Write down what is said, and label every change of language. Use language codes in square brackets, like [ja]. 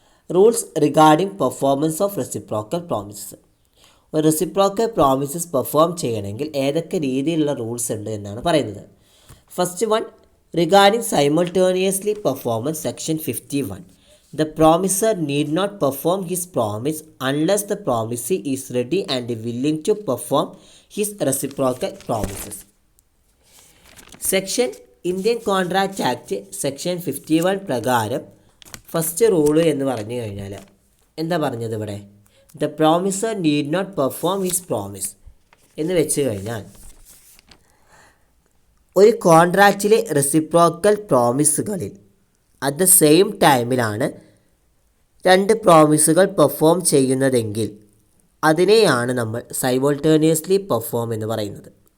[en] Rules regarding performance of reciprocal promises. [ml] ഒരു reciprocal promises perform ചെയ്യണമെങ്കിൽ ഏതൊക്കെ രീതിയിലുള്ള റൂൾസ് ഉണ്ട് എന്നാണ് പറയുന്നത്. [en] First one, regarding simultaneously performance, section 51. The promiser need not perform his promise unless the promisee is ready and willing to perform his reciprocal promises. [ml] Section Indian contract act section 51 പ്രകാരം first rule എന്ന് പറഞ്ഞു കഴിഞ്ഞാൽ എന്താ പറഞ്ഞത് ഇവിടെ? [en] the promiser need not perform his promise [ml] എന്ന് വെച്ച് കഴിഞ്ഞാൽ ഒരു കോൺട്രാക്റ്റിലെ റെസിപ്രോക്കൽ പ്രോമിസുകളിൽ അറ്റ് ദ സെയിം ടൈമിലാണ് രണ്ട് പ്രോമിസുകൾ പെർഫോം ചെയ്യുന്നതെങ്കിൽ അതിനെയാണ് നമ്മൾ സൈമൾട്ടേനിയസ്ലി പെർഫോം എന്ന് പറയുന്നത്.